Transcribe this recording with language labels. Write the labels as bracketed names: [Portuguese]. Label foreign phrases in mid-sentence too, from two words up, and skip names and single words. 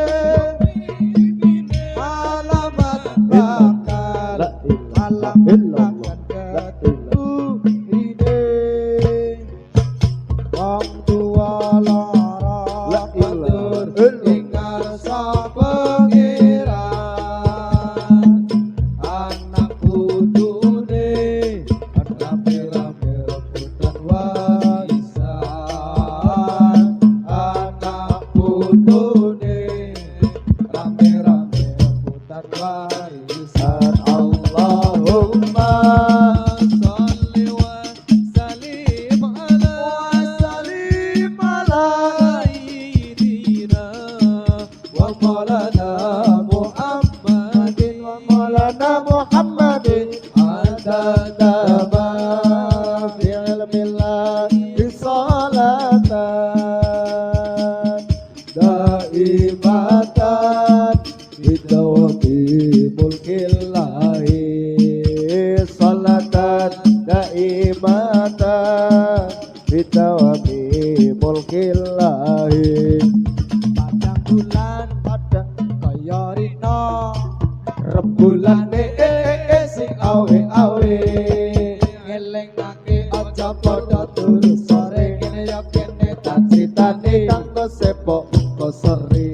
[Javanese] alamat bakal ketemu rine wong tuwa lara matur tinggal sapa anak putune rame-rame rebutan warisan anak putune rame-rame rebutan warisan. [Arabic] اللهم صل وسلم على سيدنا ومولانا محمد ومولانا محمد عدد ما في علم الله صلاة دائمة بدوام ملك الله صلاة دائمة بدوام ملك الله. [Javanese] Padang bulan padang kaya rina rembulane sing awe-awe ngelingake aja padha turu sore kene ya kene tak critani kanggo sepok kok sore.